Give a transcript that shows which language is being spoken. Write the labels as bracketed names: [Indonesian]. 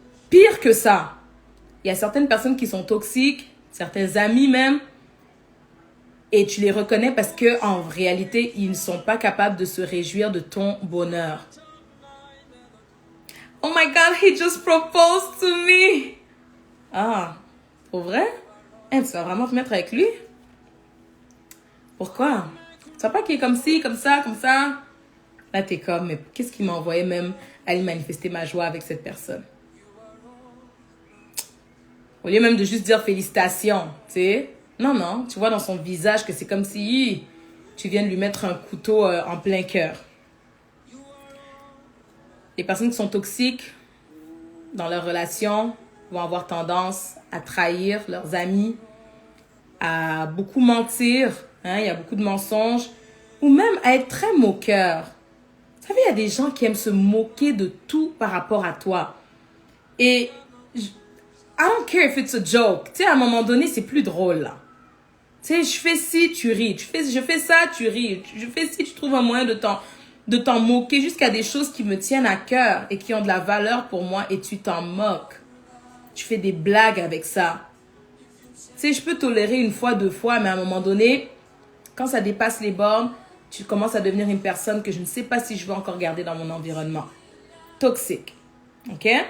[French] Pire que ça, il y a certaines personnes qui sont toxiques, certains amis même, et tu les reconnais parce que en réalité, ils ne sont pas capables de se réjouir de ton bonheur. [English] Oh my God, he just proposed to me. [French] Ah, pour vrai? Tu vas vraiment te mettre avec lui? Pourquoi? Tu sais pas qu'il est comme ci, comme ça, comme ça? Là, t'es comme, mais qu'est-ce qui m'a envoyé même aller manifester ma joie avec cette personne? Au lieu même de juste dire félicitations, tu sais? Non, tu vois dans son visage que c'est comme si tu viens de lui mettre un couteau en plein cœur. Les personnes qui sont toxiques dans leur relation vont avoir tendance à trahir leurs amis, à beaucoup mentir, il y a beaucoup de mensonges, ou même à être très moqueur. Vous savez, il y a des gens qui aiment se moquer de tout par rapport à toi. Et [English] I don't care if it's a joke. [French] Tu sais, à un moment donné, c'est plus drôle, là. Tu sais, je fais ci, tu ris. Je fais ça, tu ris. Je fais ci, tu trouves un moyen de t'en moquer jusqu'à des choses qui me tiennent à cœur et qui ont de la valeur pour moi et tu t'en moques. Tu fais des blagues avec ça. Tu sais, je peux tolérer une fois, 2 fois, mais à un moment donné, quand ça dépasse les bornes, tu commences à devenir une personne que je ne sais pas si je veux encore garder dans mon environnement. Toxique. OK?